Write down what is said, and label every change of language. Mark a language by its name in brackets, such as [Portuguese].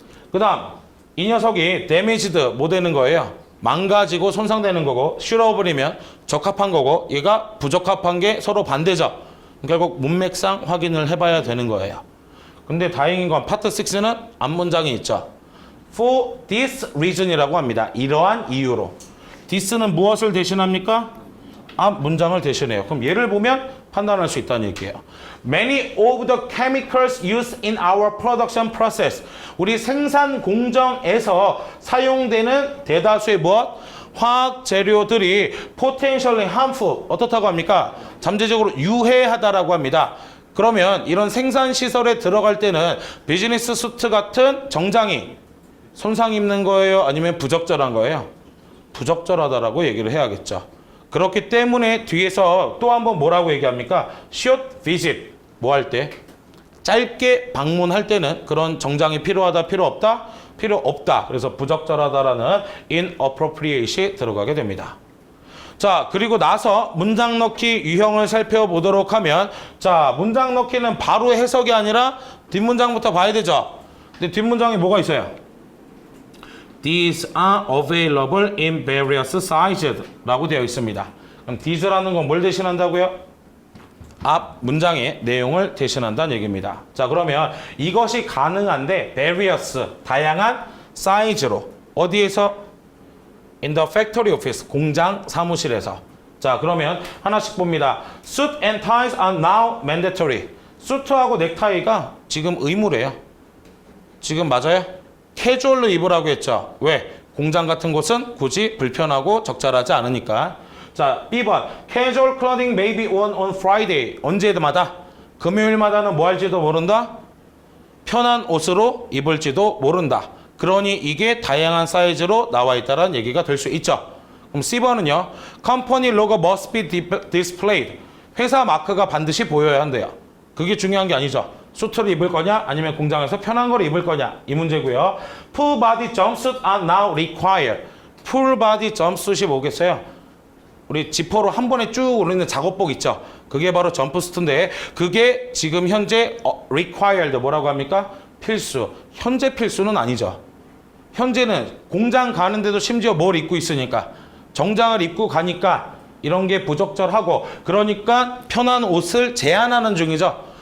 [Korean] 그 다음 이 녀석이 damaged 뭐 되는 거예요? 망가지고 손상되는 거고 suitable이면 적합한 거고 얘가 부적합한 게 서로 반대죠. 결국 문맥상 확인을 해봐야 되는 거예요. 근데 다행인 건 파트 6는 앞문장이 있죠. [English] For this reason이라고 합니다. [Korean] 이러한 이유로. this는 무엇을 대신합니까? 앞 문장을 대신해요. 그럼 얘를 보면 판단할 수 있다는 얘기예요. [English] Many of the chemicals used in our production process. [Korean] 우리 생산 공정에서 사용되는 대다수의 무엇? 화학 재료들이 [English] potentially harmful. [Korean] 어떻다고 합니까? 잠재적으로 유해하다라고 합니다. 그러면 이런 생산 시설에 들어갈 때는 비즈니스 수트 같은 정장이 손상 입는 거예요? 아니면 부적절한 거예요? 부적절하다라고 얘기를 해야겠죠. 그렇기 때문에 뒤에서 또 한번 뭐라고 얘기합니까? [English] short visit. [Korean] 뭐 할 때? 짧게 방문할 때는 그런 정장이 필요하다, 필요 없다? 필요 없다. 그래서 부적절하다라는 inappropriate이 들어가게 됩니다. 자, 그리고 나서 문장 넣기 유형을 살펴보도록 하면 자, 문장 넣기는 바로 해석이 아니라 뒷문장부터 봐야 되죠. 근데 뒷문장에 뭐가 있어요? [English] These are available in various sizes [Korean] 라고 되어 있습니다. 그럼 these라는 건 뭘 대신한다고요? 앞 문장의 내용을 대신한다는 얘기입니다. 자, 그러면 이것이 가능한데 various, 다양한 사이즈로 어디에서? [English] In the factory office, [Korean] 공장 사무실에서. 자, 그러면 하나씩 봅니다. [English] Suit and ties are now mandatory. [Korean] 수트하고 넥타이가 지금 의무래요. 지금 맞아요? 캐주얼로 입으라고 했죠. 왜? 공장 같은 곳은 굳이 불편하고 적절하지 않으니까. 자, B번. [English] Casual clothing may be worn on Friday. [Korean] 언제마다? 금요일마다는 뭐 할지도 모른다? 편한 옷으로 입을지도 모른다. 그러니 이게 다양한 사이즈로 나와 있다는 얘기가 될 수 있죠. 그럼 C번은요. [English] Company logo must be displayed. [Korean] 회사 마크가 반드시 보여야 한대요. 그게 중요한 게 아니죠. 수트를 입을 거냐 아니면 공장에서 편한 걸 입을 거냐 이 문제고요. [English] Full body jumpsuit are now required. Full body jumpsuit이 뭐겠어요? [Korean] 우리 지퍼로 한 번에 쭉 오르는 작업복 있죠. 그게 바로 점프수트인데 그게 지금 현재 required 뭐라고 합니까? 필수. 현재 필수는 아니죠. 현재는 공장 가는데도 심지어 뭘 입고 있으니까 정장을 입고 가니까 이런 게 부적절하고 그러니까 편한 옷을 제한하는 중이죠.